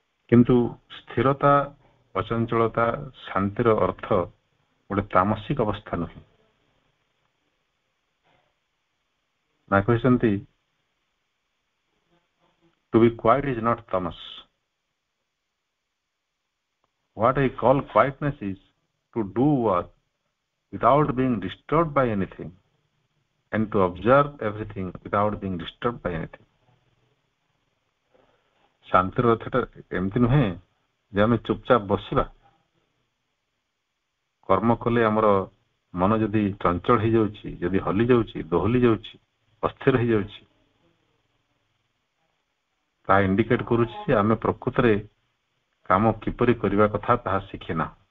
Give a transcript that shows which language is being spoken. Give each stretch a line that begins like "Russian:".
Odia: କିନ୍ତୁ ସ୍ଥିରତା, ଅଚଞ୍ଚଳତା, ଶାନ୍ତିର ଅର୍ଥ ଗୋଟେ ତାମସିକ ଅବସ୍ଥା ନୁହେଁ। ମା କହିଛନ୍ତି
English: to be quiet is not tamas. What I call quietness is to do work without being disturbed by anything and to observe everything without being disturbed by anything.
Odia: ଶାନ୍ତିର ଅର୍ଥଟା ଏମିତି ନୁହେଁ ଯେ ଆମେ ଚୁପଚାପ ବସିବା। କର୍ମ କଲେ ଆମର ମନ ଯଦି ଚଞ୍ଚଳ ହେଇଯାଉଛି, ଯଦି ହଲି ଯାଉଛି, ଦୋହଲି ଯାଉଛି, ଅସ୍ଥିର ହେଇଯାଉଛି, ତାହା ଇଣ୍ଡିକେଟ କରୁଛି ଯେ ଆମେ ପ୍ରକୃତରେ କାମ କିପରି କରିବା କଥା ତାହା ଶିଖିନା।